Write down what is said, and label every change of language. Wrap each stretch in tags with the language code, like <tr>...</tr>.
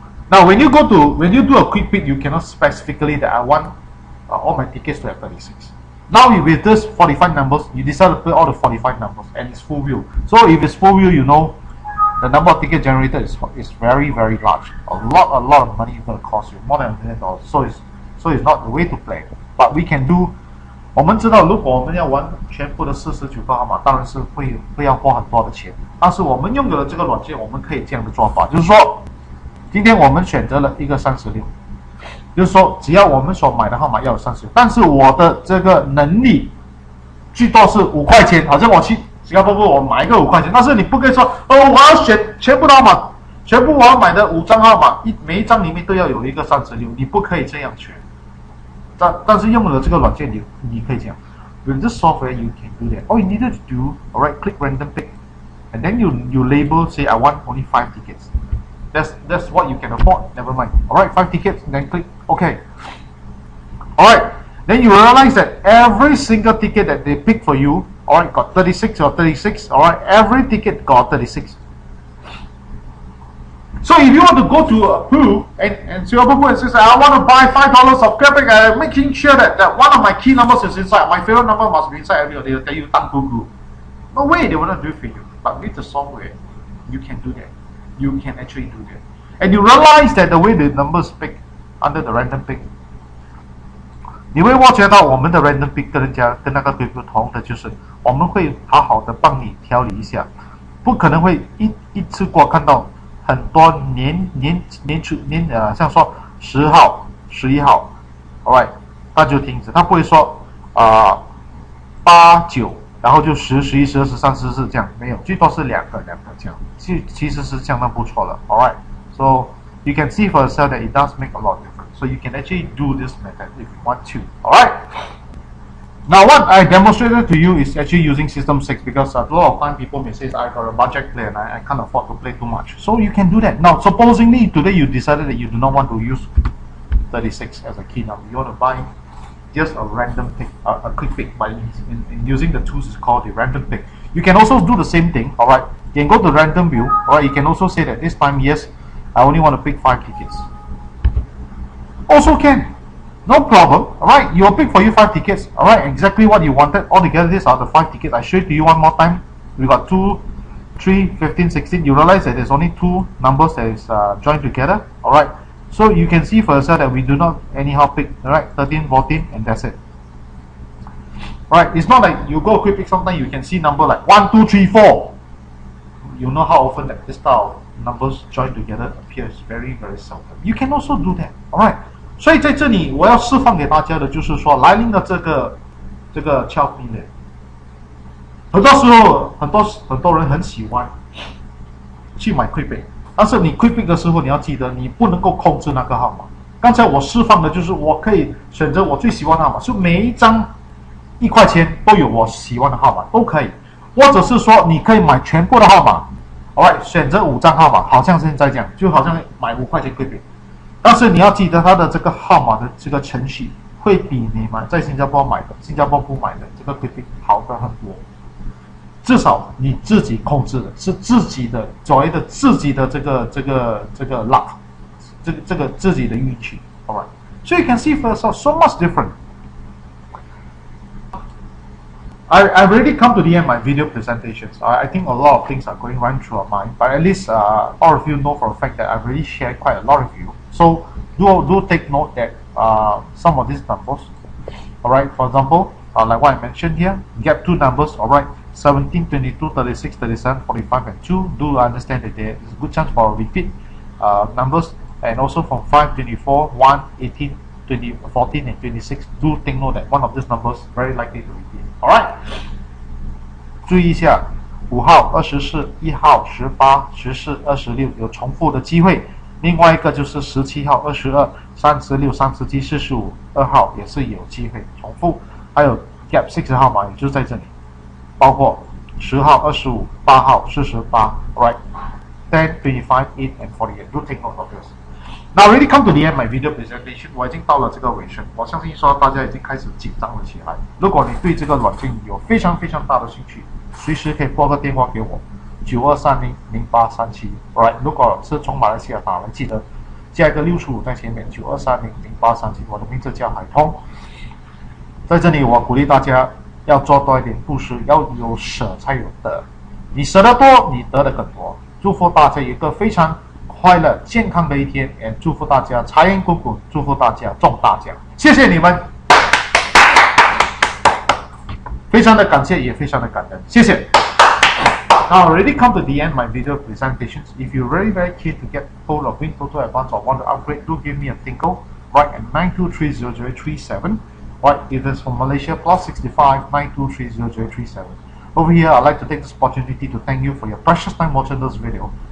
<en>Now, when you do a quick pick, you cannot specifically that I want all my tickets to have 36. Now with this 45 numbers, you decide to put all the 45 numbers and it's full wheel. So if it's full wheel, you know the number of tickets generated is very large. A lot of money is going to cost you, more than $1 million. So it's not the way to play. But we can do.</en> <zh>我们知道，如果我们要玩全部的49个号码，当然是会要花很多的钱。但是我们拥有了这个软件，我们可以这样的做法，就是说，今天我们选择了一个36。就是说，只要我们所买的号码要有36，但是我的这个能力最多是5块钱，好像我去新加坡我买一个5块钱，但是你不可以说我要选全部的号码，全部我要买的5张号码，每一张里面都要有一个36，你不可以这样选。但是用了这个软件你可以这样。</zh> <en>With this software you can do that. All you needed to do, alright, click random pick, and then you label, say I want only 5 tickets. That's what you can afford. Never mind. Alright, 5 tickets, and then click OK. Alright, then you realize that every single ticket that they pick for you, alright, got 36 or 36. Alright, every ticket got 36. So if you want to go to a pool and Singapore Pool and says I want to buy $5 of graphic, making sure that one of my key numbers is inside, my favorite number must be inside every day. They'll tell you tang gugu. No way they will not do it for you. But with the software, you can do that. You can actually do that.</en> <zh>And you realize that the way the numbers pick under the random pick, 你会挖掘到我们的 random pick 跟那个 pick 不同的，就是我们会好好的帮你调理一下，不可能会一次过看到很多像说10号、11号 ，alright， 他就停止，他不会说8、</zh> <en>9，然后就10、11、12、13、14这样，没有，最多是两个这样，其实是相当不错的，alright，so you can see for yourself that it does make a lot of difference. So you can actually do this method if you want to. Alright. Now what I demonstrated to you is actually using System 6 because a lot of time people may say I got a budget play and I can't afford to play too much. So you can do that. Now supposingly today you decided that you do not want to use 36 as a key number. You want to buy just a random pick, a quick pick by using the tools is called the random pick. You can also do the same thing. Alright. You can go to random view. Alright. You can also say that this time yes, I only want to pick 5 tickets. Also can. No problem. Alright, you'll pick for you 5 tickets. Alright, exactly what you wanted. Altogether, these are the 5 tickets. I show it to you one more time. We got 2, 3, 15, 16. You realize that there's only 2 numbers that is joined together. Alright, so you can see for yourself that we do not anyhow pick. Alright, 13, 14, and that's it. Alright, it's not like you go quick pick, sometimes you can see number like 1, 2, 3, 4. You know how often that this style numbers joined together appears very seldom. You can also do that. Alright.</en> <zh>所以在这里我要示范给大家的就是说来临的这个俏皮的，很多时候很多人很喜欢去买 quick pick， 但是你 quick pick 的时候你要记得你不能够控制那个号码。刚才我示范的就是我可以选择我最喜欢的号码，就每一张1块钱都有我喜欢的号码都可以，或者是说你可以买全部的号码 ，alright， 选择5张号码，好像现在这样，就好像买5块钱 quick pick。但是你要记得它的这个号码的这个程序会比你在新加坡买的、新加坡不买的这个 quick pick 好的很多。至少你自己控制的是自己的所谓的自己的这个 luck， 这个自己的运气 ，alright。</zh> <en>So you can see for yourself so much different. I've already come to the end of my video presentations. I think a lot of things are going right through our mind, but at least all of you know for a fact that I've already shared quite a lot of you. So do take note that some of these numbers, alright, for example, like what I mentioned here, gap 2 numbers, alright, 17, 22, 36, 37, 45, and 2. Do understand that there is a good chance for repeat numbers, and also from 5, 24, 1, 18, 20, 14, and 26. Do take note that one of these numbers very likely to repeat.</en> <zh>Alright. 注意一下，5号、24、1号、18、14、26有重复的机会。另外一个就是17号、22、36、37、45、2号也是有机会重复。还有 gap 6号码也就在这里，包括10号、25、8号、48 ，right?</zh> <en>10, 25, 8 and 48. Do take note of this. Now already come to the end of my video presentation.</en> <zh>我已经到了这个尾声，我相信说大家已经开始紧张了起来。如果你对这个软件有非常大的兴趣，随时可以拨个电话给我。 92300837 ，right？如果是从马来西亚打来，记得加一个645在前面，92300837，我的名字叫海通。在这里，我鼓励大家要做多一点布施，要有舍才有得。你舍得多，你得的更多。祝福大家有一个非常快乐、健康的一天，也祝福大家财源滚滚，祝福大家中大奖。谢谢你们，非常的感谢，也非常的感恩，谢谢。</zh> <en>Now already come to the end of my video presentations. If you're very keen to get hold of WinTOTO Advance or want to upgrade, do give me a tinkle. Right at 92300037. Right, if it's from Malaysia, +65 92300037. Over here, I'd like to take this opportunity to thank you for your precious time watching this video.</en>